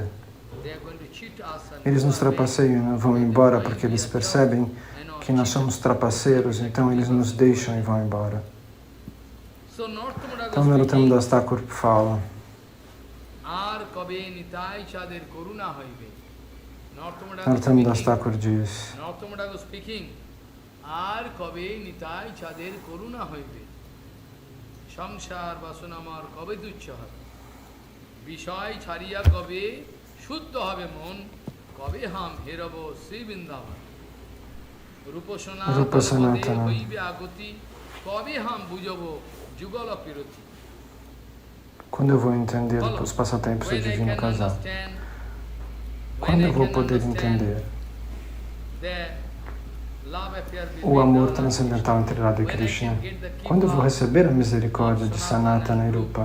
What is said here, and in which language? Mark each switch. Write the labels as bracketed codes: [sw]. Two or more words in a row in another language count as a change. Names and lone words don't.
[pt] Eles nos trapaceiam e vão embora porque eles percebem que nós somos trapaceiros, então eles nos deixam e vão embora. Então, Narottam Das Thakur fala: Narottam Das Thakur diz: [bn] সংসার বাসনা আমার কবে তুচ্ছ হবে, বিষয় ছাড়িয়া কবে শুদ্ধ হবে মন, কবে হাম হেরব শ্রী বৃন্দাবন, রূপসনা পদে হইবে আগতি, কবে হাম বুঝব যুগল পিরতি. [pt] Quando eu vou entender os passatempos do Divino Casal? Quando eu vou poder entender o amor transcendental entre Radha e Krishna? Quando eu vou receber a misericórdia de Sanatana e Rupa?